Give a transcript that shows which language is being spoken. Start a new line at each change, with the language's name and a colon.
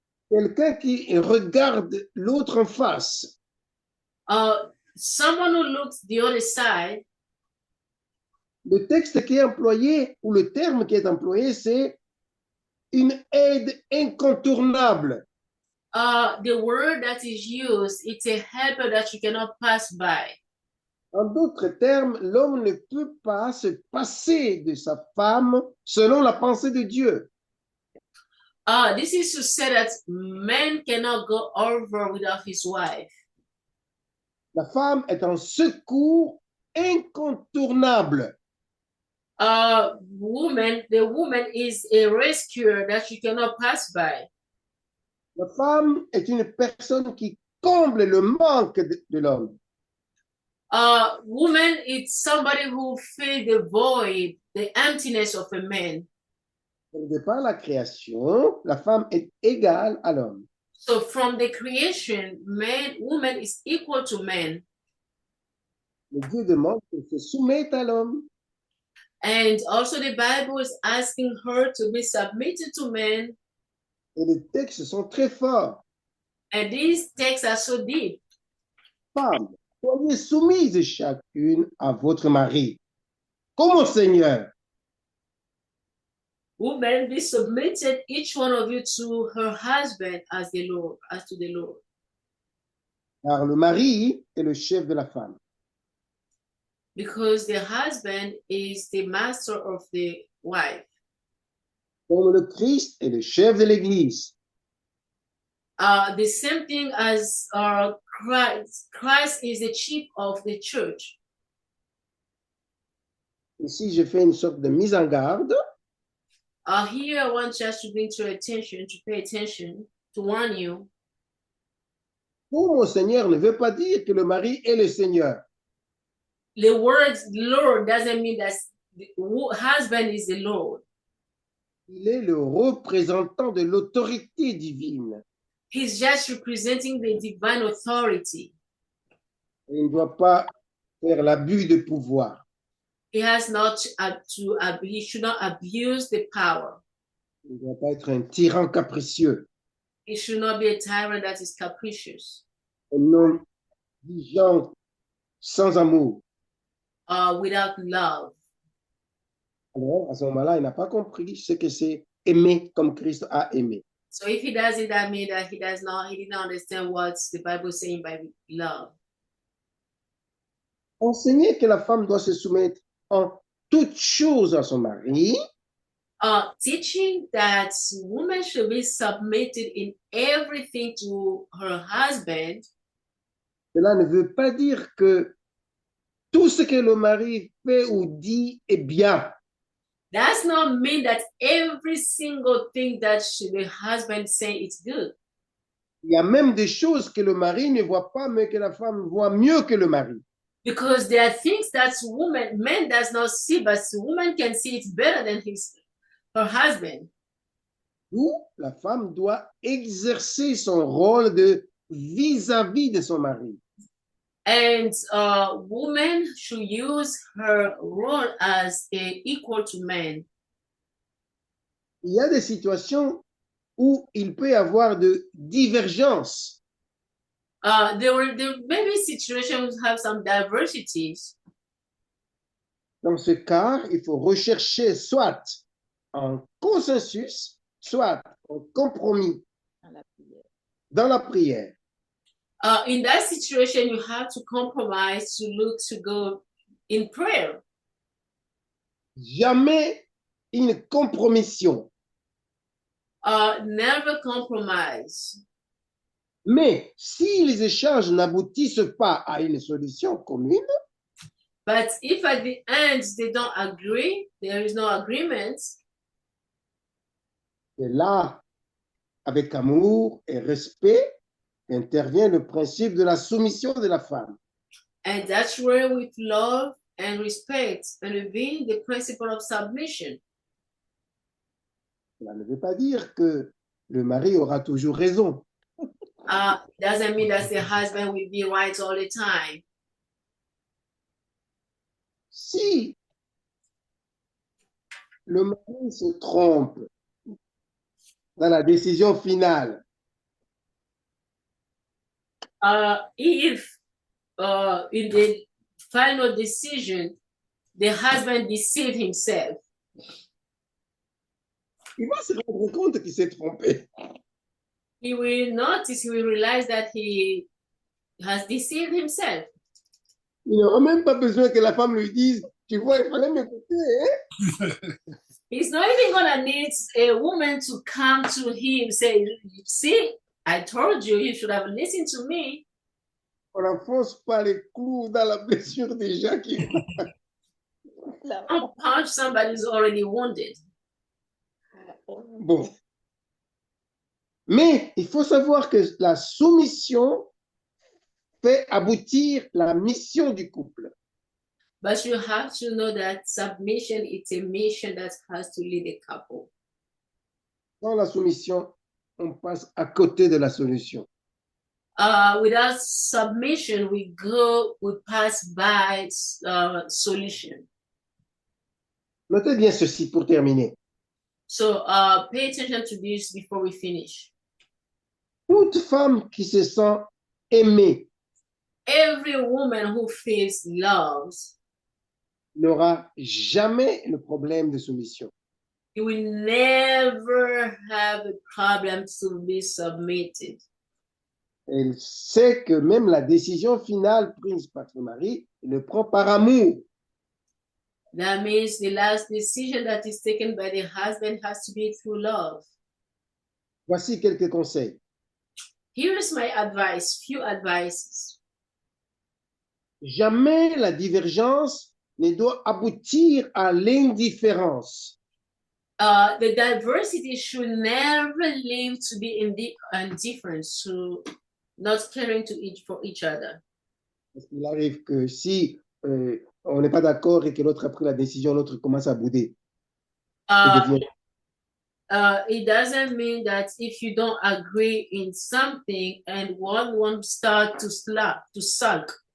French: quelqu'un qui regarde l'autre en face.
English: Someone who looks the other side.
French: Le texte qui est employé, ou le terme qui est employé, c'est une aide incontournable.
English: The word that is used, it's a helper that you cannot pass by.
French: En d'autres termes, l'homme ne peut pas se passer de sa femme selon la pensée de Dieu.
English: This is to say that man cannot go over without his wife.
French: La femme est un secours incontournable.
English: The woman is a rescuer that you cannot pass by.
French: La femme est une personne qui comble le manque de l'homme.
English: Woman is somebody who fills the void, the emptiness of a man.
French: De par la création, la femme est égale à l'homme.
English: So from the creation, woman is equal to man.
French: Mais Dieu demande qu'elle se soumette à l'homme.
English: And also the Bible is asking her to be submitted to men.
French: Et les textes sont très forts.
English: And these texts are so deep.
French: Femmes, soyez soumises chacune à votre mari, comme au Seigneur.
English: Women, be submitted, each one of you, to her husband as the Lord, as to the Lord.
French: Car le mari est le chef de la femme.
English: Because the husband is the master of the wife.
French: Comme le Christ est le chef de l'Église.
English: The same thing as Christ. Christ is the chief of the church.
French: Ici, je fais une sorte de mise en garde.
English: Here I want just to bring to your attention, to pay attention, to warn you.
French: Comme au Seigneur ne veut pas dire que le mari est le Seigneur.
English: The word Lord doesn't mean that the husband is the Lord.
French: Il est le représentant de l'autorité divine.
English: He's just representing the divine authority.
French: Et il ne doit pas faire l'abus de pouvoir.
English: He has not he should not abuse the power.
French: Il ne doit pas être un tyran capricieux.
English: He should not be a tyrant that is capricious.
French: Un homme exigeant sans amour.
English: Without love.
French: Alors, à ce moment-là, il n'a pas compris ce que c'est aimer comme Christ a aimé.
English: So if he doesn't, that means that he didn't understand what the Bible is saying by love.
French: Enseigner que la femme doit se soumettre en toutes choses à son mari.
English: Teaching that women should be submitted in everything to her husband.
French: Cela ne veut pas dire que tout ce que le mari fait ou dit est bien.
English: Does not mean that every single thing that the husband say is good.
French: Il y a même des choses que le mari ne voit pas, mais que la femme voit mieux que le mari.
English: Because there are things that man does not see, but the woman can see it better than her husband.
French: D'où la femme doit exercer son rôle de vis-à-vis de son mari.
English: And woman should use her role as equal to men.
French: Il y a des situations où il peut y avoir de divergences.
English: There may be situations have some diversities.
French: Dans ce cas, il faut rechercher soit en consensus, soit en compromis Dans la prière. dans la prière.
English: In that situation, you have to compromise to look to go in prayer.
French: Jamais une compromission.
English: Never compromise.
French: Mais si les échanges n'aboutissent pas à une solution commune,
English: But if at the end they don't agree, there is no agreement,
French: c'est là, avec amour et respect, intervient le principe de la soumission de la femme.
English: and that's where with love and respect intervene the principle of submission.
French: Cela ne veut pas dire que le mari aura toujours raison.
English: Doesn't mean that the husband will be right all the time.
French: Si le mari se trompe dans la décision finale,
English: If in the final decision, the husband deceived himself,
French: il va se rendre compte qu'il s'est trompé.
English: he will notice, he will realize that he has deceived himself.
French: Il n'aura même pas besoin que la femme lui dise, tu vois, il fallait m'écouter. Hein?
English: He's not even gonna need a woman to come to him say, see, I told you, you should have listened to me.
French: On n'enfonce pas les clous dans la blessure déjà qui...
English: Don't punch somebody who's already wounded.
French: Bon. Mais il faut savoir que la soumission fait aboutir la mission du couple.
English: But you have to know that submission is a mission that has to lead a couple.
French: Sans la soumission, on passe à côté de la solution.
English: Without submission, we pass by solution.
French: Notez bien ceci pour terminer.
English: So pay attention to this before we finish.
French: Toute femme qui se sent aimée
English: Every woman who feels loved,
French: n'aura jamais le problème de soumission.
English: you will never have a problem to be submitted.
French: Elle sait que même la décision finale prise par son mari, elle le prend par amour.
English: That means the last decision that is taken by the husband has to be through love.
French: Voici quelques conseils.
English: Here is my advice, few advices.
French: Jamais la divergence ne doit aboutir à l'indifférence.
English: The diversity should never lead to be indifference, to not caring for each other.
French: Parce qu'il arrive que si on n'est pas d'accord et que l'autre a pris la décision, l'autre commence à bouder.
English: It doesn't mean that if you don't agree in something and one won't start to sulk.